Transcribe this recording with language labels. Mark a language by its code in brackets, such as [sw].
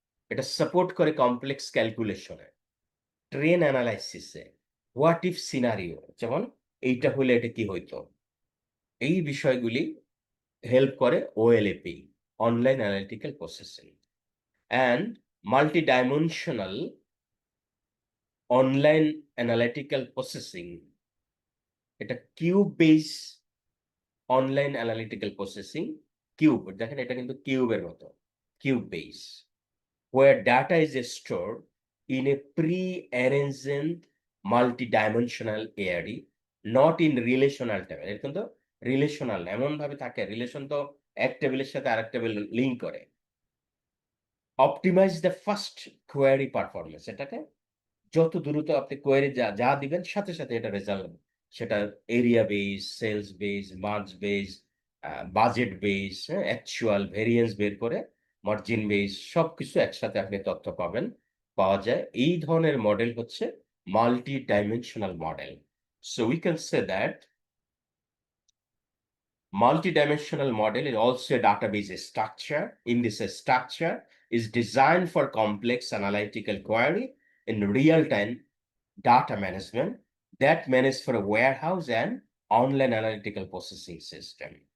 [bn] এটা সাপোর্ট করে complex ক্যালকুলেশনে, train অ্যানালাইসিসে, [en] what if scenario, [bn] যেমন এইটা হলে এটা কি হইতো, এই বিষয়গুলি হেল্প করে ওএলএপি, online analytical processing. [en] And multi dimensional online analytical processing, এটা cube base online analytical processing. [bn] Cube, দেখেন এটা কিন্তু কিউবের মতো, cube base, [en] where data is stored in a pre-arranged multi-dimensional array, not in relational table। [bn] এর কিন্তু relational এমন ভাবে থাকে, রিলেশন তো এক টেবিলের সাথে আরেক টেবিল লিঙ্ক করে। [en] optimize the first query performance, [bn] এটাকে যত দ্রুত আপনি কোয়েরি যা যা দিবেন সাথে সাথে এটা রেজাল্ট সেটা area base, sales base, March base, budget base, actual variance বের করে মার্জিন বেস সবকিছু একসাথে আপনি তথ্য পাওয়া যায়। এই ধরনের মডেল হচ্ছে multi dimensional model. [en] So we can say that multi-dimensional model is also a database structure. In this structure is designed for complex analytical query in real-time data management that manage for a warehouse and online analytical processing system.